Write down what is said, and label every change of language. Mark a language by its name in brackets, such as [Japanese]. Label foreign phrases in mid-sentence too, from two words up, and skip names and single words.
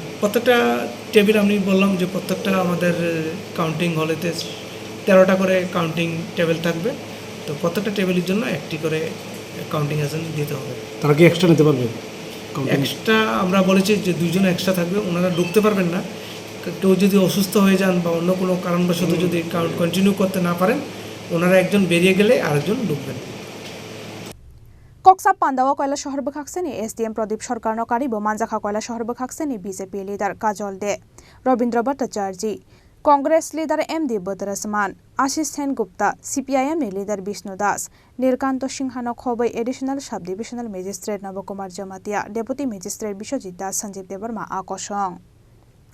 [Bangla] প্রত্যেকটা টেবিল আমি বললাম যে প্রত্যেকটা আমাদের [English] counting hall [Bangla] 13টা করে [English] counting table [Bangla] থাকবে তো প্রত্যেকটা টেবিলের জন্য একটি করে [English] counting agent [Bangla] দিতে হবে তারা কি এক্সট্রা নিতে পারবে এক্সট্রা আমরা বলেছি যে 2 জন এক্সট্রা থাকবে ওনারা ঢুকতে পারবেন না কেউ যদি অসুস্থ হয়ে যান বা অন্য কোনো কারণবশত যদি [English] count continue [Bangla] করতে না পারেন ওনারা একজন বেরিয়ে গেলে আরেকজন ঢুকবেন [Kok Borok] Koksa Pandawa Koila Shahar Bakakseni, SDM Pradip Shorkar no Karibo Manzaka Koila Shahar Bakakseni, BJP leader Kajol De, Robindra Bhattacharjee, Congress leader MD Badrasman, Ashish Sen Gupta, CPIM leader Bishnu Das, Nirkanto Singhano Khobai [English] Additional Sub-Divisional Magistrate [Kok Borok] Navakumar Jamatia, [English] Deputy Magistrate [Kok Borok] Bishojit Das Sanjeev Devarma Akoshong.